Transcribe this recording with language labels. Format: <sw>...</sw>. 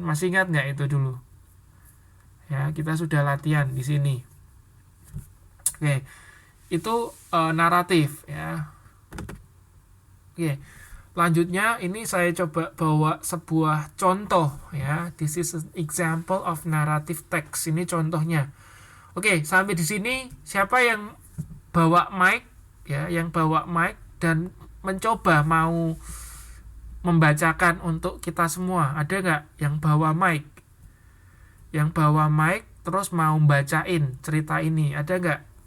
<id>Masih ingat nggak itu dulu? Ya, kita sudah latihan di sini. Oke, itu naratif ya. Oke, selanjutnya ini saya coba bawa sebuah contoh ya.</id> <en>This is an example of narrative text.</en> <id>Ini contohnya. Oke, sampai di sini siapa yang bawa mic ya, yang bawa mic dan mencoba mau membacakan untuk kita semua? Ada nggak yang bawa mic? Yang bawa mic terus mau bacain cerita ini, ada nggak?</id>